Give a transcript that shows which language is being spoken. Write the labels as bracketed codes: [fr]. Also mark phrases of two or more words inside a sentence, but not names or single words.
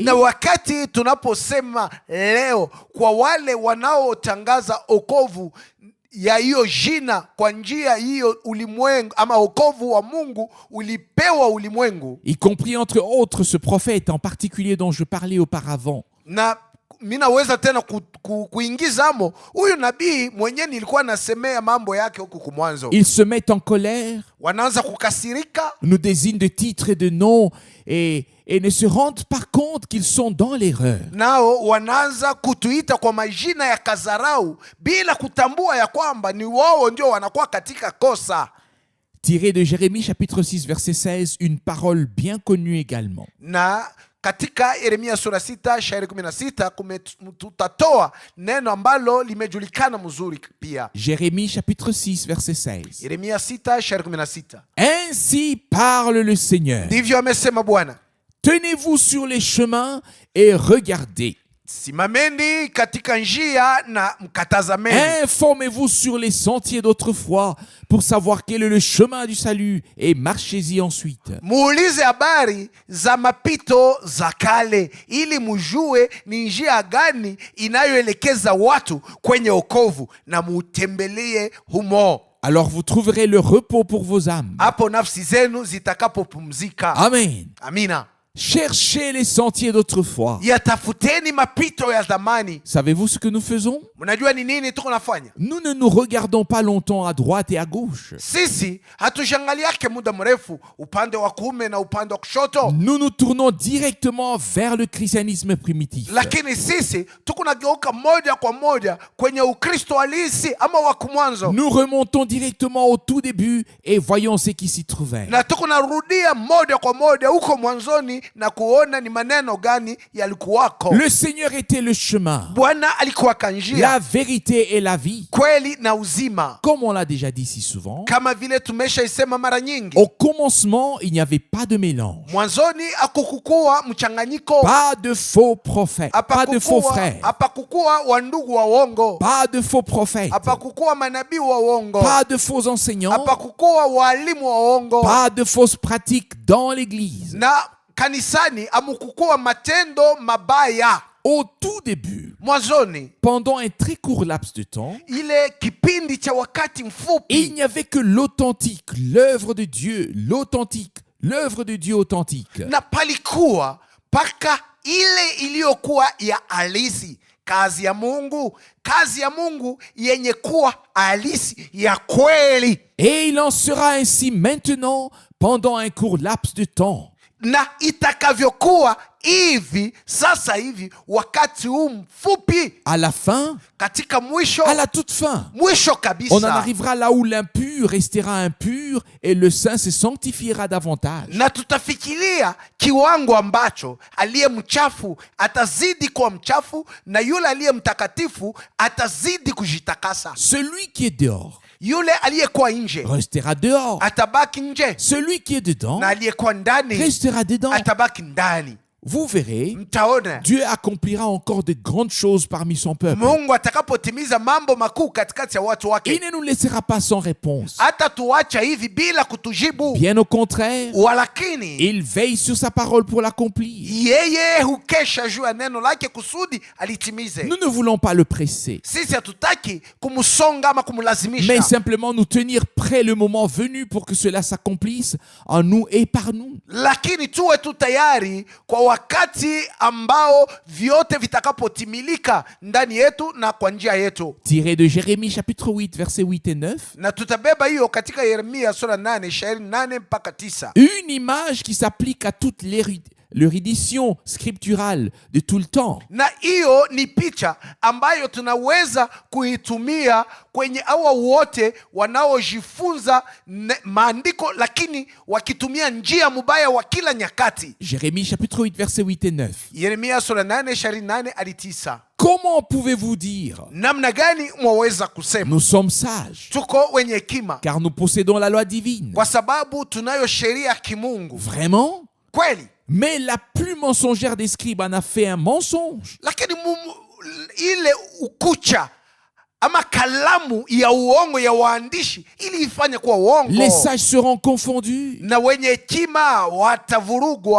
[sw] Na wakati tunaposema leo kwa wale wanaotangaza wokovu ya hiyo jina kwa njia hiyo ulimwengu, ama wokovu wa Mungu ulipewa ulimwengu, [fr] y compris entre autres ce prophète en particulier dont je parlais auparavant, [sw] na minaweza tena kuingizamo huyu nabii mwenyewe nilikuwa nasemea mambo yake huku kumwanzo. [fr] ils se mettent en colère, [sw] Wanaanza kukasirika, [fr] nous désignent de titres et de noms et ne se rendent pas compte qu'ils sont dans l'erreur. [sw] nao wanaanza kutuita kwa majina ya kazarau bila kutambua ya kwamba ni wao ndio wanakuwa katika kosa. [fr] Tiré de Jérémie chapitre 6 verset 16, une parole bien connue également. [sw] Na katika Yeremia sura 6 shairi 16 tutatoa neno ambalo limejulikana mzuri pia. [fr] Jérémie chapitre 6 verset 16. [sw] Yeremia 6 shairi 16. [fr] Ainsi parle le Seigneur. [sw] Ndivyo amesema Bwana, [fr] Tenez-vous sur les chemins et regardez. [sw] simameni katika njia na mkatazameni. [fr] Informez-vous sur les sentiers d'autrefois pour savoir quel est le chemin du salut et marchez-y ensuite. [sw] Muulize habari za mapito za kale ili mujue ni njia gani inayoelekeza watu kwenye wokovu na mutembelee humo. [fr] Alors vous trouverez le repos pour vos âmes. [sw] Hapo nafsi zenu zitakapopumzika. [fr] Amen. [sw] Amina. [fr] Cherchez les sentiers d'autrefois. [sw] Yatafuteni mapito ya zamani. [fr] Savez-vous ce que nous faisons? [sw] Mnajua ni nini tuko nafanya? [fr] Nous ne nous regardons pas longtemps à droite et à gauche. [sw] Sisi hatushangaliake muda mrefu upande wa kuume na upande wa kushoto. [fr] Nous nous tournons directement vers le christianisme primitif. [sw] Lakini sisi tuko nageuka moja kwa moja kwenye Ukristo halisi ama wa kumwanzo. [fr] Nous remontons directement au tout début et voyons ce qui s'y trouvait. [sw] Na tuko narudia moja kwa moja huko mwanzoni na kuona ni maneno gani yalikuwako. [fr] Le Seigneur était le chemin, [sw] Bwana alikuwa kanjia, [fr] la vérité et la vie. [sw] kweli na uzima. [fr] Comme on l'a déjà dit si souvent, [sw] Kama vile tumeshaisema mara nyingi, [fr] au commencement, il n'y avait pas de mélange, [sw] mwanzoni akukukuwa mchanganyiko, [fr] pas de faux prophètes, pas de faux frères, [sw] hapakukuwa wandugu wa uongo, [fr] pas de faux prophètes, [sw] hapakukuwa manabii wa uongo, [fr] pas de faux enseignants, [sw] hapakukuwa walimu wa uongo, [fr] pas de fausses pratiques dans l'église. [sw] na kanisani amukukuwa matendo mabaya. [fr] Au tout début, [sw] Mwanzoni, [fr] pendant un très court laps de temps, [sw] ile kipindi cha wakati [fr] il [sw] mfupi, [fr] n'y avait que l'authentique, l'œuvre de Dieu, l'authentique, l'œuvre de Dieu authentique. [sw] na palikuwa paka ile iliyokuwa ya halisi, kazi ya Mungu yenye kuwa halisi ya kweli. [fr] Et il en sera ainsi maintenant pendant un court laps de temps. [sw] Na itakavyokuwa hivi sasa hivi wakati huu mfupi, [fr] À la fin, [sw] katika mwisho, [fr] à la toute fin, [sw] mwisho [fr] on en [sw] kabisa, [fr] arrivera là où l'impur restera impur et le saint se sanctifiera davantage. [sw] na tutafikiria kiwango ambacho aliye mchafu atazidi kuwa mchafu na yule aliye mtakatifu atazidi kujitakasa. [fr] Celui qui est dehors [sw] Yule aliyekuwa nje [fr] restera dehors. [sw] atabaki nje, [fr] Celui qui est dedans [sw] na aliyekuwa ndani [fr] restera dedans. [sw] atabaki ndani. [fr] Vous verrez, [sw] Mtaona [fr] Dieu accomplira encore de grandes choses parmi son peuple. [sw] Mungu atakapotimiza mambo makuu katikati ya watu [fr] Il [sw] wake, [fr] ne nous laissera pas sans réponse. [sw] hata tuacha hivi bila kutujibu. [fr] Bien au contraire, [sw] Walakini [fr] il veille sur sa parole pour l'accomplir. [sw] yeye hukesha juu ya neno lake kusudi alitimize. [fr] Nous ne voulons pas le presser, [sw] Sisi hatutaki kumsonga ama [fr] mais [sw] kumlazimisha, [fr] simplement nous tenir prêt le moment venu pour que cela s'accomplisse en nous et par nous. [sw] lakini tuwe tu tayari kwa wakati ambao vyote vitakapotimilika ndani yetu na kwa njia yetu. [fr] Tiré de Jérémie chapitre 8, versets 8 et 9. [sw] Na tutabeba hiyo katika Yeremia sura 8 shairi 8 mpaka 9. [fr] Une image qui s'applique à toute l'érudition scripturale de tout le temps. [sw] Na hiyo ni picha ambayo tunaweza kuitumia kwenye hawa wote wanaojifunza maandiko lakini wakitumia njia mubaya wa kila nyakati. [fr] Jérémie chapitre 8, versets 8 et 9. [sw] Yeremia sura 8 shairi 8 hadi 9. [fr] Comment pouvez-vous dire, [sw] Namna gani mwaweza kusema [fr] nous sommes sages, [sw] tuko wenye hekima [fr] car nous possédons la loi divine? [sw] kwa sababu tunayo sheria ya kimungu? [fr] Vraiment? [sw] Kweli, [fr] Mais la plus mensongère des scribes en a fait un mensonge. [sw] lakini ile ukucha ama kalamu ya uongo ya waandishi ili ifanye kuwa uongo. [fr] Les sages seront confondus, [sw] Na wenye hekima watavurugwa,